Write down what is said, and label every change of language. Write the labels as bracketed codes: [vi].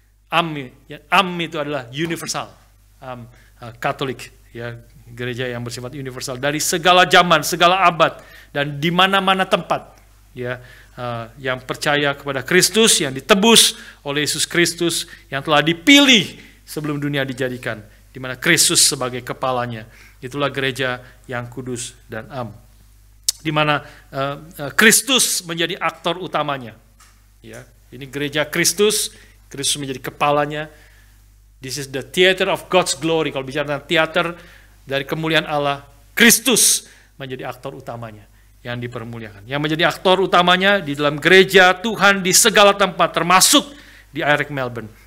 [id] Am itu adalah universal, Katolik, ya, gereja yang bersifat universal dari segala zaman, segala abad, dan di mana-mana tempat, ya, yang percaya kepada Kristus, yang ditebus oleh Yesus Kristus, yang telah dipilih sebelum dunia dijadikan, di mana Kristus sebagai kepalanya. Itulah gereja yang kudus dan am, di mana Kristus menjadi aktor utamanya. Ya, ini gereja Kristus menjadi kepalanya. [en] This is the theater of God's glory. [id] Kalau bicara tentang teater dari kemuliaan Allah, Kristus menjadi aktor utamanya yang dipermuliakan. Yang menjadi aktor utamanya di dalam gereja Tuhan di segala tempat, termasuk di IREC Melbourne.